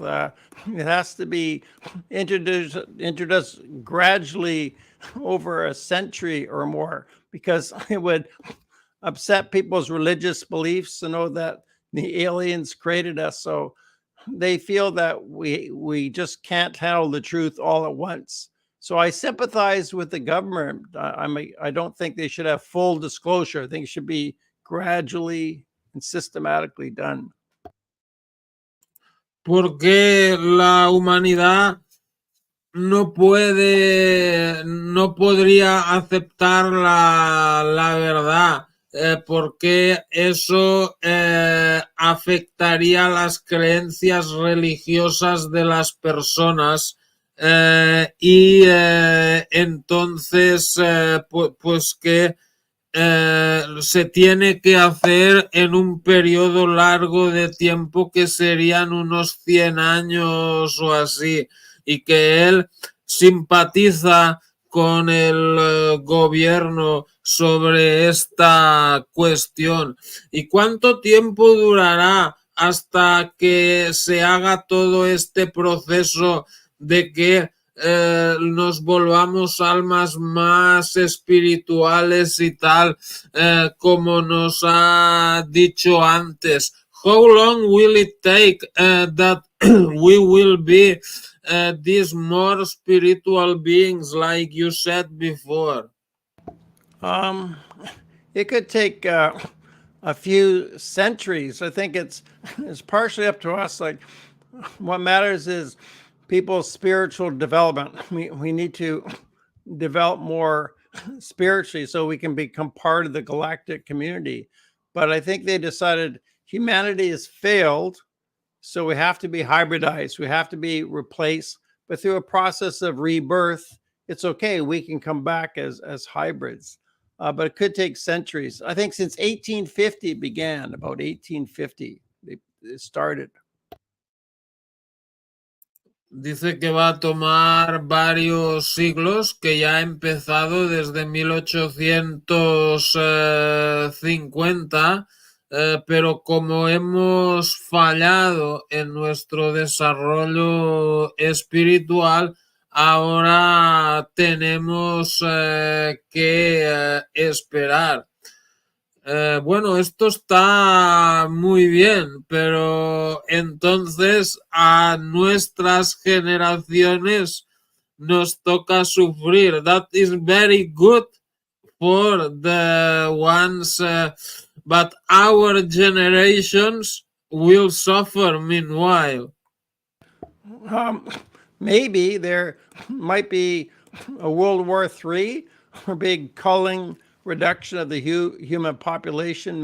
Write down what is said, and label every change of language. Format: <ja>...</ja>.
<en>It has to be introduced gradually over a century or more, because it would upset people's religious beliefs to know that the aliens created us. So they feel that we just can't handle the truth all at once. So I sympathize with the government. I don't think they should have full disclosure. I think it should be gradually and systematically done.</en> <es>Porque la humanidad no podría aceptar la verdad, porque eso afectaría las creencias religiosas de las personas, y entonces pues que se tiene que hacer en un periodo largo de tiempo, que serían unos 100 años o así, y que él simpatiza con el gobierno sobre esta cuestión. ¿Y cuánto tiempo durará hasta que se haga todo este proceso de que nos volvamos almas más espirituales y tal, como nos ha dicho antes?</es> <en>How long will it take that we will be these more spiritual beings, like you said before? It could take a few centuries. I think it's partially up to us. Like, what matters is people's spiritual development. We need to develop more spiritually so we can become part of the galactic community. But I think they decided humanity has failed, so we have to be hybridized. We have to be replaced, but through a process of rebirth, it's okay. We can come back as hybrids. But it could take centuries. I think since 1850 it began, about 1850, it started.</en> <es>Dice que va a tomar varios siglos, que ya ha empezado desde 1850, pero como hemos fallado en nuestro desarrollo espiritual, ahora tenemos que esperar. Bueno, esto está muy bien, pero entonces a nuestras generaciones nos toca sufrir.</es> <en>That is very good for the ones, but our generations will suffer meanwhile. Maybe there might be a World War III, or big culling reduction of the human population.</en>